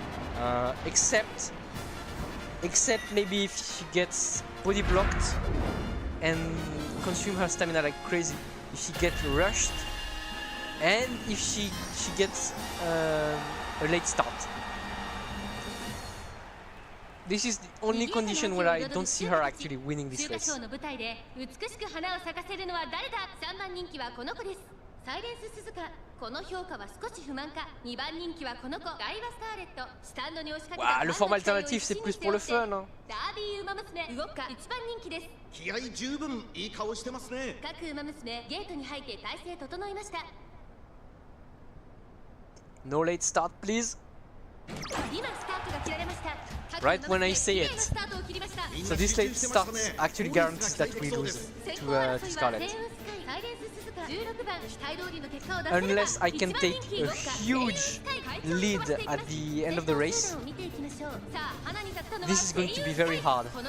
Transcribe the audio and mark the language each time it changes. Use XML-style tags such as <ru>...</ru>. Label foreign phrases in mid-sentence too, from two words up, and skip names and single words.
<en>Except maybe if she gets body blocked and consume her stamina like crazy. If she gets rushed and if she gets a late start. This is the only condition where I don't see her actually winning this race.</en> <ja>サイレンス鈴鹿この評価は少し不満か2番人気はこの子ダイワスカーレットスタンドに押しかけた</ja> <fr>le format alternatif c'est plus pour le fun hein.</fr> <ja>ダービーウマ娘動くか1番人気です気合十分いい顔してますね各ウマ娘ゲートに入って体勢整いました</ja> <en>No late start please.</en> <ja>今スタートが切られました</ja> <en>Right when I say it. So this late start actually guarantees that we lose to Scarlet. Unless I can take a huge lead at the end of the race, this is going to be very hard.</en>